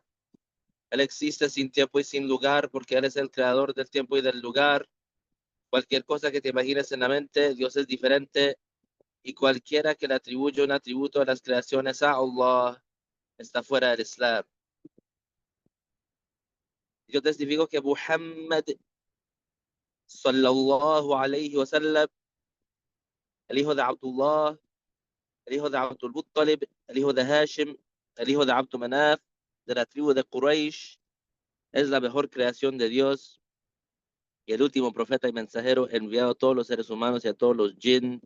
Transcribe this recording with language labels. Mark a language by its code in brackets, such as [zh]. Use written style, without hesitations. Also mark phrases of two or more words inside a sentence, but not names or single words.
[es] Él existe sin tiempo y sin lugar porque Él es el creador del tiempo y del lugar. Cualquier cosa que te imagines en la mente, Dios es diferente, y cualquiera que le atribuye un atributo a las creaciones a Allah está fuera del Islam. Yo testifico que Muhammad [ar] صلى الله عليه وسلم, [es] el hijo de Abdullah, el hijo de Abdul Muttalib, el hijo de Hashim, el hijo de Abdu Manaf, de la tribu de Quraysh, es la mejor creación de Dios y el último profeta y mensajero enviado a todos los seres humanos y a todos los jinn.